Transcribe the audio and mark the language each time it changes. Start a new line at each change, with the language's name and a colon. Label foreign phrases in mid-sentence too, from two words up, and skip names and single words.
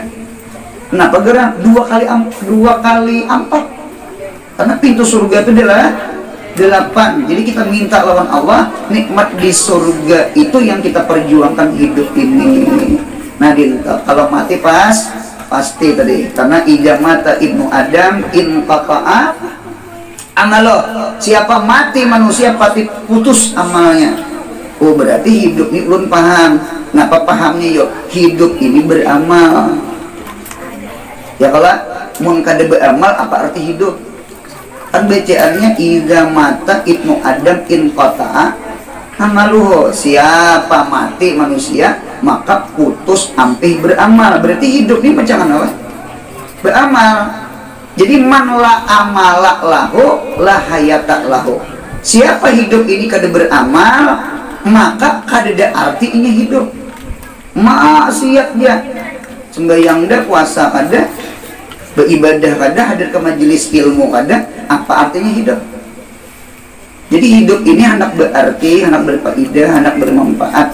Banjar: Kenapa gerak dua kali ampat? Karena pintu surga itu adalah 8. Jadi kita minta lawan Allah nikmat di surga itu yang kita perjuangkan hidup ini. Nah kalau mati pasti tadi, karena
Arabic: إذا مات ابن آدم انقطع عمله,
Banjar: siapa mati manusia pasti putus amalnya. Oh berarti hidup ini belum paham. Kenapa pahamnya yuk? Hidup ini beramal. Ya kalau mun kada beramal apa arti hidup? Kan bacaannya
Arabic: إذا مات ابن آدم انقطع عمله,
Banjar: siapa mati manusia maka putus ampih beramal. Berarti hidup ini macam mana? Beramal.
Arabic: Jadi من لا عمل له لا حياة له.
Banjar: Siapa hidup ini kada beramal maka kada ada artinya hidup. Maksiat dia, sembahyang dah, puasa kada, beribadah kada, hadir ke majelis ilmu kada, apa artinya hidup? Jadi hidup ini hendak berarti, hendak berfaedah, hendak bermanfaat.